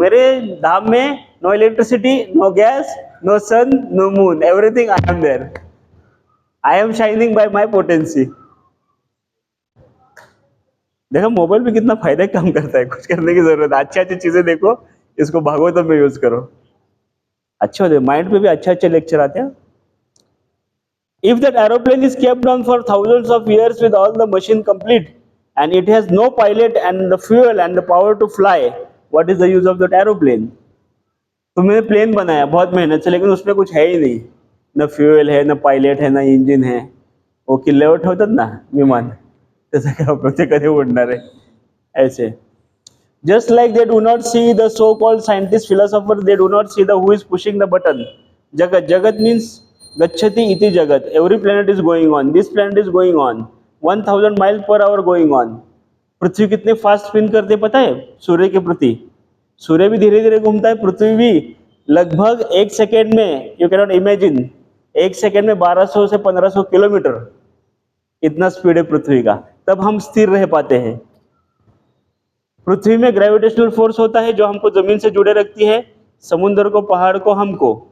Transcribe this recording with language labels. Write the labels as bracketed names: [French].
[Hindi] मेरे धाम में [English] No electricity, no gas, no sun, no moon, everything I am there. I am shining by my potency. [Hindi] देखो mobile में कितना फायदा काम करता है, कुछ करने की जरूरत है। अच्छी अच्छी चीजें देखो, इसको भागवतम में यूज करो, अच्छे होते, माइंड पे भी अच्छे अच्छे लेक्चर आते हैं। [English] If that aeroplane is kept down for thousands of years with all the machine complete and it has no pilot and the fuel and the power to fly, what is the use of that aeroplane? [Hindi] तुमने plane बनाया बहुत मेहनत से, लेकिन उसमें कुछ है ही नहीं, न फ्यूल है, न पायलट है, न इंजिन है। [Marathi] वो किल्लेवट होतात ना विमान, त्याचा काय उपयोग, ते कधी उडणार आहे? [English] ऐसे just like they do not see the so called scientist philosopher, they do not see the who is pushing the button. Jagat means gacchati iti jagat, every planet is going on, this planet is going on 1000 miles per hour going on. [Hindi] पृथ्वी कितने fast spin करते पता है सूर्य के प्रति? सूर्य भी धीरे धीरे घूमता है, पृथ्वी भी लगभग 1 सेकेंड में, [English] you can not imagine, [Hindi] 1 second में 1200 से 1500 किलोमीटर, इतना स्पीड है पृथ्वी का। तब हम स्थिर रह पाते हैं। पृथ्वी में ग्रेविटेशनल फोर्स होता है जो हमको जमीन से जुड़े रखती है, समुद्र को, पहाड़ को, हमको।